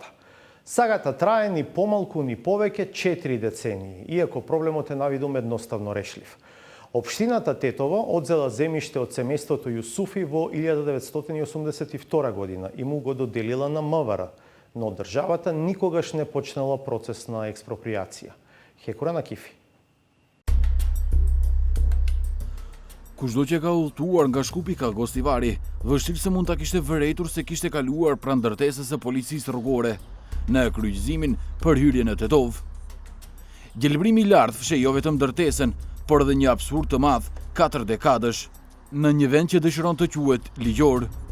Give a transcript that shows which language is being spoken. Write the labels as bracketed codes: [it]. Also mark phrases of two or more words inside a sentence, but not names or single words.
[mk] Сагата трае ни помалку ни повеќе 4 децении, иако проблемот е навидум едноставно решлив. Општината Тетово одзела земјиште од семејството Јусуфи во 1982 година и му го доделила на МВР, но државата никогаш не почнала процес на експроприација. Хекура на Кифи. [sq] Kushdo që ka udhëtuar nga Shkupi ka Gostivari, vështirë se mund ta kishte vërejtur se kishte kaluar pranë ndërtesës së policisë rrugore në kryqëzimin për hyrje në Tetov. Gjelbrimi i lartë fshej jo vetëm ndërtesën, por edhe një absurd të madh 4 dekadësh në një vend që dëshiron të quhet ligjor.